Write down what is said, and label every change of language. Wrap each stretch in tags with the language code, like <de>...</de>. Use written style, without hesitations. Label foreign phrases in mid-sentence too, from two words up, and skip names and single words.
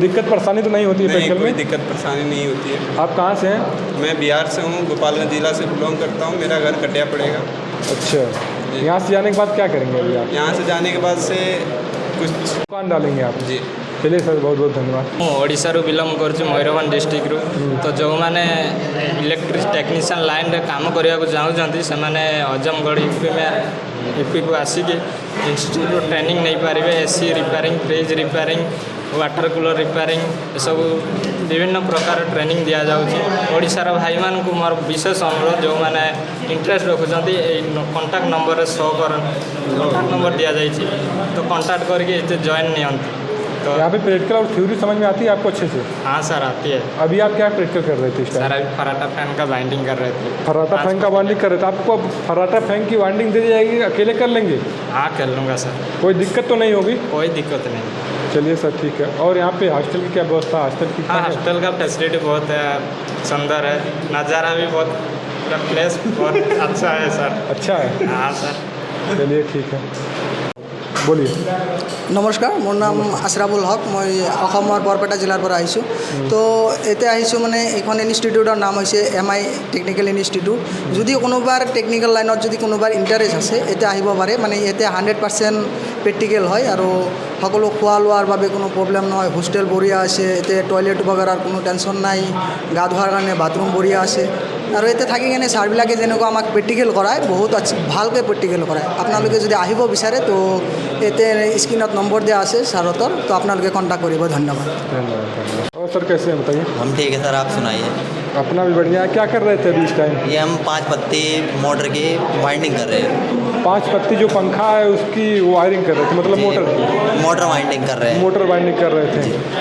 <hi>कोई दिक्कत परेशानी तो नहीं होती है नहीं, प्रैक्टिकल कोई में? दिक्कत परेशानी नहीं होती है। आप कहाँ से हैं? मैं बिहार से हूँ, गोपालगंज जिला से बिलोंग करता हूँ। मेरा घर कटिया पड़ेगा। अच्छा, यहाँ से जाने के बाद क्या करेंगे अभी आप? यहाँ से जाने के बाद से कुछ दुकान डालेंगे आप? जी चलिए सर, बहुत बहुत धन्यवाद।</hi> <or>ମୁଁ ଓଡ଼ିଶାରୁ ବିଲଙ୍ଗ କରୁଛି, ମୟୂରଭଞ୍ଜ ଡିଷ୍ଟ୍ରିକ୍ଟରୁ। ତ ଯେଉଁମାନେ</or> <en>electric technician</en> <or>ଲାଇନ୍ରେ କାମ କରିବାକୁ ଚାହୁଁଛନ୍ତି ସେମାନେ ଅଜମଗଡ଼ ୟୁପିକୁ ଆସିକି ଇନଷ୍ଟିଚ୍ୟୁଟ୍ରୁ ଟ୍ରେନିଂ ନେଇପାରିବେ।</or> <en>AC repairing, fridge repairing, water cooler repairing,</en> <or>ଏସବୁ ବିଭିନ୍ନ ପ୍ରକାର ଟ୍ରେନିଂ ଦିଆଯାଉଛି। ଓଡ଼ିଶାର ଭାଇମାନଙ୍କୁ ମୋର ବିଶେଷ ଅନୁରୋଧ, ଯେଉଁମାନେ ଇଣ୍ଟରେଷ୍ଟ ରଖୁଛନ୍ତି ଏଇ କଣ୍ଟାକ୍ଟ ନମ୍ବରରେ</or> <en>contact number</en> <or>ଦିଆଯାଇଛି, ତ କଣ୍ଟାକ୍ଟ କରିକି ଏତେ ଜଏନ୍ ନିଅନ୍ତୁ।</or> <hi>तो यहाँ पे प्रैक्टिकल और थ्योरी समझ में आती है आपको अच्छे से? हाँ सर, आती है। अभी आप क्या प्रैक्टिकल कर रहे थे इस सर टाइम? अभी फराटा फैन का बाइंडिंग कर रहे थे। फराटा फैन का वाइंडिंग कर रहे थे। आपको अब फराटा फैन की वाइंडिंग दे दी जाएगी, अकेले कर लेंगे? हाँ कर लूँगा सर, कोई दिक्कत तो नहीं होगी? कोई दिक्कत नहीं। चलिए सर, ठीक है। और यहाँ पे हॉस्टल की क्या व्यवस्था? हॉस्टल की हाँ क्या है? हॉस्टल का फैसिलिटी बहुत सुंदर है, नज़ारा भी बहुत, पूरा प्लेस बहुत अच्छा है सर। अच्छा है? हाँ सर। चलिए ठीक है, बोलिए।</hi> <as>নমস্কাৰ, মোৰ নাম আশৰাফুল হক। মই অসমৰ বৰপেটা জিলাৰ পৰা আহিছোঁ। তো এতিয়া আহিছোঁ মানে এইখন ইনষ্টিটিউটৰ নাম হৈছে MI টেকনিকেল ইনষ্টিটিউট। যদি কোনোবাৰ টেকনিকেল লাইনত যদি কোনোবাৰ ইণ্টাৰেষ্ট আছে এতিয়া আহিব পাৰে। মানে ইয়াতে 100% প্ৰেক্টিকেল হয় আৰু সকলো খোৱা লোৱাৰ বাবে কোনো প্ৰব্লেম নহয়। হোষ্টেল বঢ়িয়া আছে, ইয়াতে টয়লেট বগেৰাৰ কোনো টেনশ্যন নাই। গা ধোৱাৰ কাৰণে বাথৰুম বঢ়িয়া আছে। আৰু ইয়াতে থাকি কিনে ছাৰবিলাকে যেনেকুৱা আমাক প্ৰেক্টিকেল কৰায় বহুত ভালকৈ প্ৰেক্টিকেল কৰায়। আপোনালোকে যদি আহিব বিচাৰে তো ইয়াতে স্ক্ৰীনত নম্বৰ দিয়া আছে ছাৰহঁতৰ, তো আপোনালোকে কণ্টেক্ট কৰিব। ধন্যবাদ।</as> <hi>धन्यवाद। और सर कैसे हैं बताइए? हम ठीक है सर, आप सुनाइए। अपना भी बढ़िया है। क्या कर रहे थे अभी इस टाइम? ये हम 5 पत्ती मोटर की वाइंडिंग कर रहे हैं। 5 पत्ती जो पंखा है उसकी वायरिंग कर रहे थे, मतलब मोटर वाइंडिंग कर रहे हैं। मोटर बाइंडिंग कर रहे थे।</hi>